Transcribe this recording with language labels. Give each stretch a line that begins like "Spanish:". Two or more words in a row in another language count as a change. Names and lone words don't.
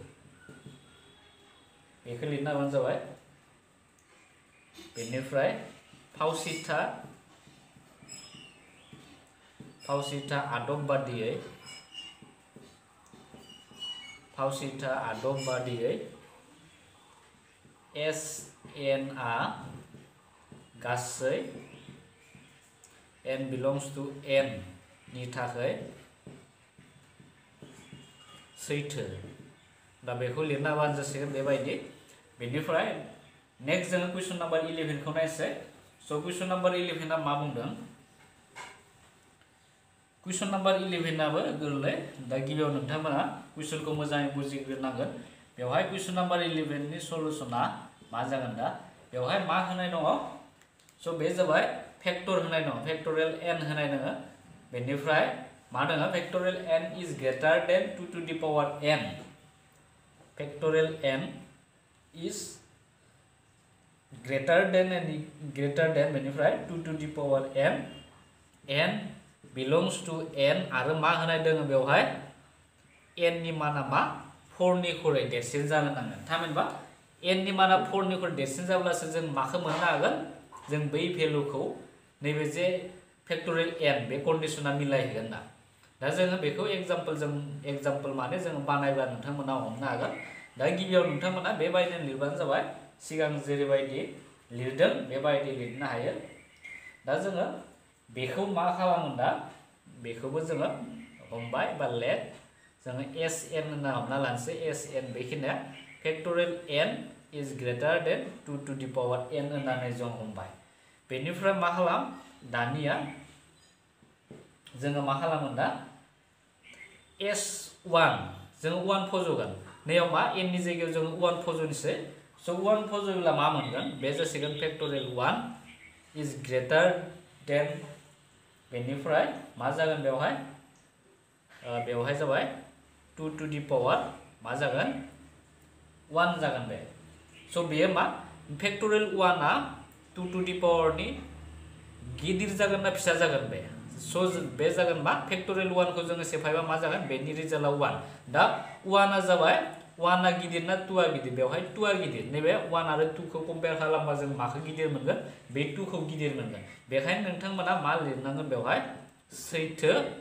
Bodo: बेखौ लिरना होबानो जाबाय बेनिफ्राय फावसिथा आदब बादियै एस एन आ गासै
English: n belongs to n
Bodo: नि थाखाय सैथो दा बेखौ लिरना होबानो जासिगोन बेबायदि बेनिफ्राय नेक्स्ट जों
English: question number 11
Bodo: खौ नायसै स'
English: question number 11
Bodo: आ मा बुंदों
English: question number 11
Bodo: आबो गोरलै दा गिबियाव नोंथांमोना क्वेश्चनखौ मोजाङै बुजिग्रोनांगोन बेवहाय
English: question number 11
Bodo: नि सलुशना मा जागोन दा बेवहाय मा होनाय दङ स' बे जाबाय फैक्टर होनाय दङ
English: factorial n
Bodo: होनाय दङ बेनिफ्राय मा दङ
English: factorial n is greater than 2 to the power n. 2 to the power n greater than
Bodo: बेनिफ्राय
English: 2 to the power n belongs to n
Bodo: आरो मा होनाय दङ बेवहाय n नि माना मा 4 निख्रुइ देरसिन जानो नांगोन थामहिनबा n नि माना 4 निख्रुइ देरसिन जाब्लासो जों माखौ मोननो हागोन जों बै भेलुखौ नैबे जे
English: factorial n
Bodo: बे कन्डिशना मिलायहोगोन ना दा जोङो बेखौ एग्जाम्पल माने जों बानायब्ला नोंथांमोना हमनो हागोन दा गिबियाव नोंथांमोना बेबायदिनो लिरबानो जाबाय सिगां जेरैबायदि लिरदों बेबायदि लिरनो हायो दा जोङो बेखौ मा खालामो दा बेखौबो जोङो हमबाय बा लेट जोङो sn होनना हमना लानोसै sn बेखिनिया
English: factorial n is greater than 2 to the power n
Bodo: होननानै जों हमबाय बेनिफ्राय मा खालाम दानिया जोङो मा खालामो दा s1 जोङो 1 फज'गोन नैयाव मा n नि जायगायाव जोङो 1 फज'नोसै स' 1 फज'योब्ला मा मोनगोन बे जासिगोन
English: factorial 1 is greater than
Bodo: बेनिफ्राय मा जागोन बेवहाय जाबाय
English: 2 to the power
Bodo: मा जागोन 1 जागोन बे स' बेयो मा
English: factorial 1
Bodo: आ
English: 2 to the power
Bodo: नि गिदिर जागोन ना फिसा जागोन बे स' बे जागोन मा फेक्टोरियल 1 खौ जोङो सेफायबा मा जागोन बेनि रिजाल्टआ 1 दा 1 आ जाबाय 1 आ गिदिर ना 2 आ गिदिर बेवहाय 2 आ गिदिर नैबे 1 आरो 2 खौ कम्पेयार खालामबा जों माखौ गिदिर मोनगोन बे 2 खौ गिदिर मोनगोन बेखायनो नोंथांमोना मा लिरनांगोन बेवहाय सैथो